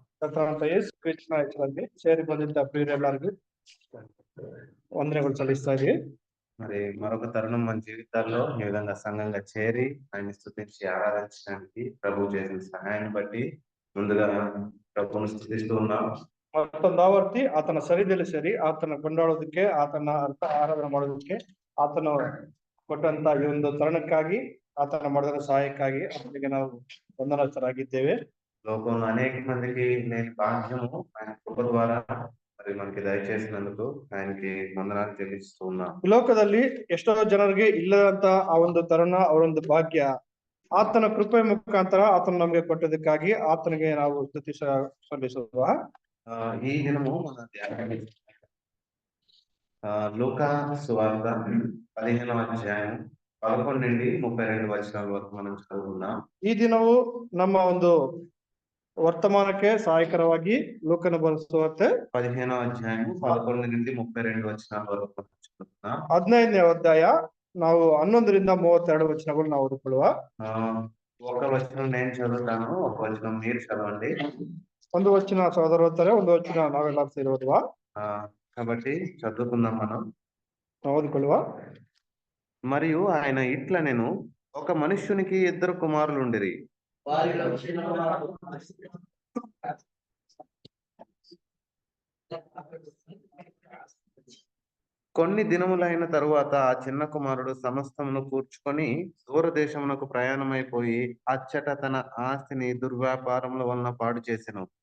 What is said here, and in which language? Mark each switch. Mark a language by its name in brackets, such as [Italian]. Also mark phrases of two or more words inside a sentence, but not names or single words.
[Kannada] ಕರ್ತನಾದ ಯೇಸು ಕ್ರಿಸ್ತನ ಹೆಸರಲ್ಲಿ ಸೇರಿ ಬಂದಿದ್ದ ಪ್ರಿಯರೆಲ್ಲರಿಗೂ [Telugu] వందనములు చెల్లిస్తా ఇవి. మరి మరొక తరుణం మన జీవితాల్లో ఈ విధంగా సంఘంగా చేరి ఆయన స్తుతించి ఆరాధించడానికి ప్రభు చేసిన సహాయాన్ని బట్టి ముందుగా ప్రభువును స్తుతిస్తూ ఉన్నాం. [Kannada] ಮತ್ತೊಂದಾವರ್ತಿ ಆತನ ಸರಿದಲ್ಲಿ ಸೇರಿ ಆತನ ಕೊಂಡಾಡೋದಕ್ಕೆ ಆತನ ಅರ್ಥ ಆರಾಧನೆ ಮಾಡೋದಕ್ಕೆ ಆತನು ಕೊಟ್ಟಂತ ಈ ಒಂದು ತರುಣಕ್ಕಾಗಿ ಆತನ ಮಾಡಿದ ಸಹಾಯಕ್ಕಾಗಿ ಅವನಿಗೆ ನಾವು ವಂದನಾಸ್ಥರಾಗಿದ್ದೇವೆ. [Telugu] లోకంలో అనేక మందికి లేని భాగ్యము ఆయన కృప ద్వారా మరి మనకి దయచేసినందుకు ఆయనకి వందనాలు చెల్లిస్తూ ఉన్నాం. [Kannada] ಲೋಕದಲ್ಲಿ ಎಷ್ಟೋ ಜನರಿಗೆ ಇಲ್ಲದಂತ ಆ ಒಂದು ತರುಣ ಅವರೊಂದು ಭಾಗ್ಯ ಆತನ ಕೃಪೆ ಮುಖಾಂತರ ಆತನ ನಮಗೆ ಕೊಟ್ಟದಕ್ಕಾಗಿ ಆತನಿಗೆ ನಾವು ಸ್ತುತಿ ಸಲ್ಲಿಸುವ. [Telugu] ఈ దినము మన ధ్యానం లూకా సువార్త 15వ అధ్యాయం 11 నుండి 32 వచనాల వరకు మనం చదువుకుందాం. [Kannada] ಈ ದಿನವು ನಮ್ಮ ಒಂದು ವರ್ತಮಾನಕ್ಕೆ ಸಹಾಯಕರವಾಗಿ ಲೂಕನ ಬರೆಸುವಂತೆ [Telugu] 15వ అధ్యాయం 11 నుండి 32 వచనాల వరకు మనం చదువుకుందాం. [Kannada] 15ನೇ ಅಧ್ಯಾಯ ನಾವು 11ರಿಂದ 32 ವಚನಗಳು ನಾವು ಓದಿಕೊಳ್ಳುವ. [Telugu] ఒక వచనం నేను చదువుతాను, ఒక వచనం మీరు చదవండి. [Kannada] ಒಂದು ವಚನ ಸಹೋದರ ಓದ್ತಾರೆ, ಒಂದು ವಚನ ನಾವೆಲ್ಲ ಸೇರಿ ಓದುವ. [Telugu] కాబట్టి చదువుకుందాం మనం, [Kannada] ఓదుಕೊಳ್ಳುವ. [Telugu] మరియు ఆయన ఇట్లా నేను ఒక మనుష్యునికి 2 కుమారులు ఉండిరి. కొన్ని దినములైన తరువాత ఆ చిన్న కుమారుడు సమస్తమును కూర్చుకొని దూరదేశమునకు ప్రయాణమైపోయి అచ్చట తన ఆస్తిని దుర్వ్యాపారముల వలన పాడు చేసెను.